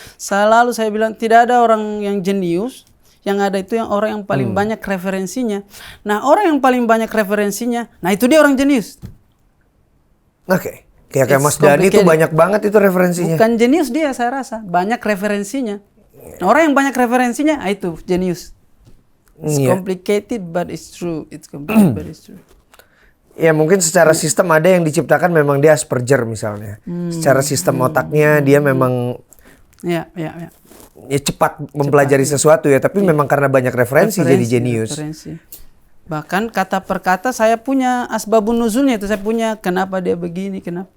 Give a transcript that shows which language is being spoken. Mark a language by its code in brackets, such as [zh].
[id] Selalu saya bilang tidak ada orang yang jenius, yang ada itu yang orang yang paling banyak referensinya. Nah, orang yang paling banyak referensinya, nah itu dia orang jenius. Oke. Kayak Mas Dhani tuh banyak banget itu referensinya. Bukan jenius dia saya rasa, banyak referensinya. Nah, orang yang banyak referensinya, itu jenius. [en] It's complicated but it's true. It's complicated but it's true. [id] Ya mungkin secara sistem ada yang diciptakan memang dia Asperger misalnya. Secara sistem otaknya dia memang ya cepat mempelajari sesuatu ya. Tapi memang karena banyak referensi jadi jenius. Bahkan kata per kata saya punya asbabun nuzulnya itu. Saya punya kenapa dia begini, kenapa.